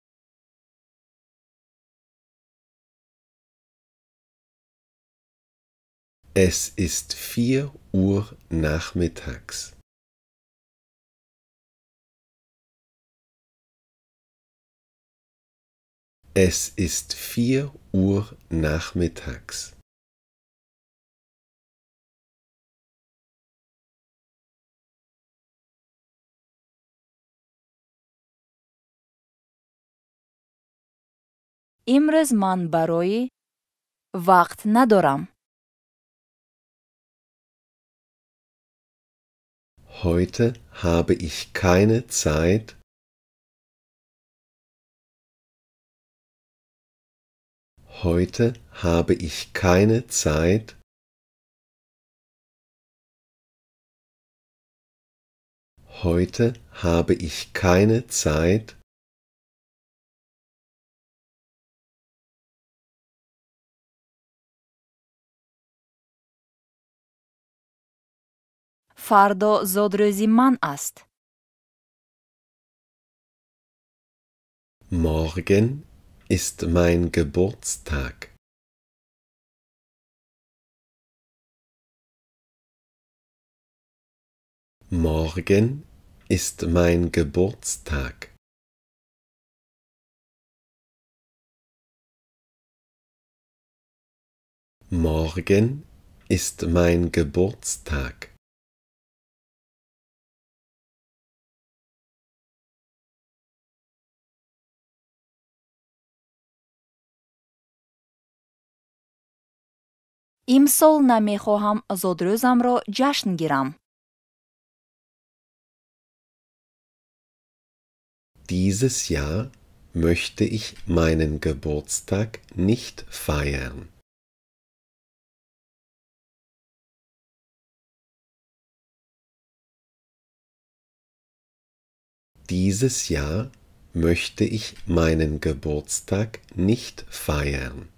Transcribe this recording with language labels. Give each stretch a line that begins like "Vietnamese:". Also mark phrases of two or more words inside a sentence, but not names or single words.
German: Es ist 4 Uhr nachmittags. Es ist 4 Uhr nachmittags.
Tajik: имрӯз ман барои вақт надорам.
German: Heute habe ich keine Zeit. Heute habe ich keine Zeit. Heute habe ich keine Zeit.
Tajik: фардо зодрӯзи ман аст.
German: Morgen ist mein Geburtstag. Morgen ist mein Geburtstag. Morgen ist mein Geburtstag.
Tajik: имсол намехоҳам зодрӯзамро ҷашн гирам.
German: Dieses Jahr möchte ich meinen Geburtstag nicht feiern. Dieses Jahr möchte ich meinen Geburtstag nicht feiern.